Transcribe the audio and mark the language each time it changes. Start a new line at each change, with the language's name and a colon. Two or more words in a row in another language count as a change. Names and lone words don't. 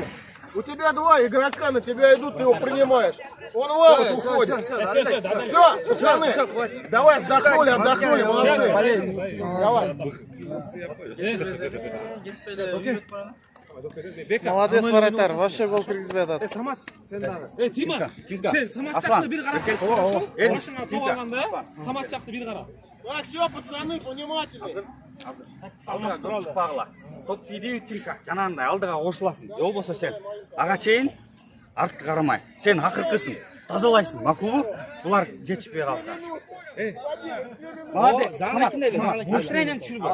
Russian: У тебя два игрока на тебя идут, ты его принимаешь. Он в аут уходит. Все, пацаны, давай отдохнули, молодцы. Давай. Молодец, вратарь.
Kazakh: Вообще гол кіргізбеді. Дима, сен Самат жақты бері қарап кетші, хорошо? Машина топ алғанда, Самат жақты бері қарап.
Russian: Так, все, пацаны, внимательны.
Kazakh: Бағла. Топ тиді Тимка, жанағындай алдыға қосыласың. Ол болса сен аға чейін артты қарамай. Сен ақырқысың, тазалайсың. Мақұл бұл? Бұлар жетішпей қалса. Молодец, Самат, машинайнан түсіріп.